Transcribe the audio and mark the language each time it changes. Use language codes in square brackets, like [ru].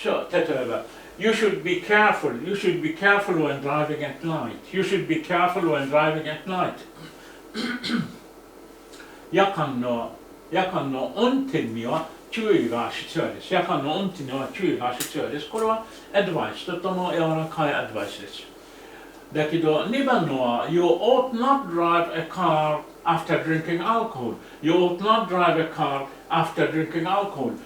[en] 例えば、You should be careful when driving at night. You should be careful when driving at night. [ja] 夜間の運転には注意が必要です。夜間の運転には注意が必要です。これはアドバイス、とても柔らかいアドバイスです。だけど、2番のは [en] You ought not drive a car after drinking alcohol. You ought not drive a car after drinking alcohol.